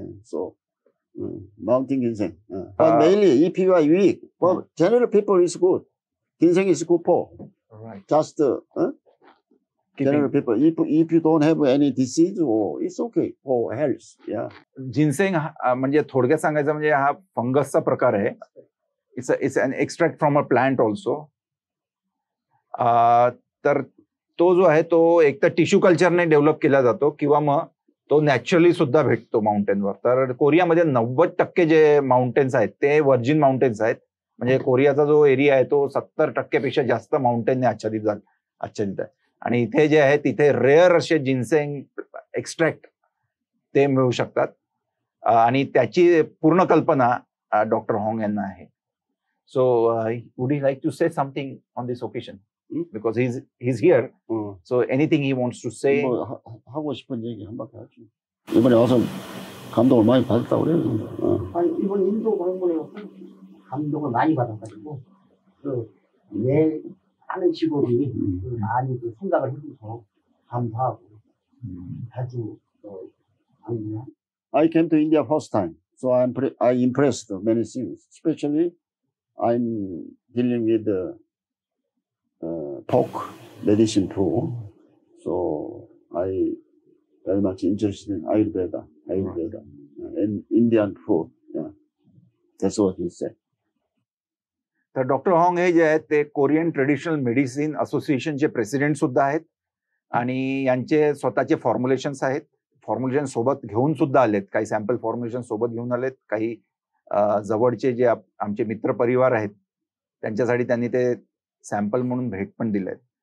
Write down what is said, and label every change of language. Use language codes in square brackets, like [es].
[en] So mountain ginseng. But mainly, if you are weak, but general people is good. Ginseng is good for. Right. Just general people. If you don't have any disease, it's okay for health. Yeah. [mr] जिन्सेंग म्हणजे थोडक्यात सांगायचं म्हणजे हा फंगसचा प्रकार आहे. [en] It's an extract from a plant also. [mr] तर तो जो आहे तो एक तर टिश्यू कल्चरने डेव्हलप केला जातो किंवा मग तो नॅचरली सुद्धा भेटतो माउंटेनवर. तर कोरियामध्ये 90% जे माउंटेन्स आहेत ते व्हर्जिन माउंटेन्स आहेत. म्हणजे कोरियाचा जो एरिया आहे तो 70% पेक्षा जास्त माउंटेनने आच्छादित आहे. आणि इथे जे आहे तिथे रेअर असे जिन्सेंग एक्स्ट्रॅक्ट ते मिळू शकतात आणि त्याची पूर्ण कल्पना डॉक्टर हॉंग यांना आहे. [en] So would you like to say something on this occasion? Because he's here, so anything he wants to say. [ko] 하고 싶은 얘기 한마디 하죠. 이번에 와서 감동을 많이 받았다고 그래요. 아니 이번 인도 방문에 와서 감동을 많이 받아가지고 내 하는 직업이 많이 생각을 해줘서 감사하고 자주 방문해. [en] I came to India first time, so I impressed many things. Especially, I'm dealing with the folk medicine too, so I very much interested in Ayurveda and Indian food. Yeah, that's what he said. [mr] तर doctor Hong हे जे आहेत ते Korean traditional medicine असोसिएशनचे president सुद्धा आहेत आणि यांचे स्वतःचे फॉर्म्युलेशन्स आहेत. फॉर्म्युलेशन सोबत घेऊन सुद्धा आलेत, काही सॅम्पल फॉर्म्युलेशन सोबत घेऊन आलेत. काही जवळचे जे आमचे मित्र परिवार आहेत त्यांच्यासाठी त्यांनी ते सॅम्पल म्हणून भेट पण दिलेत.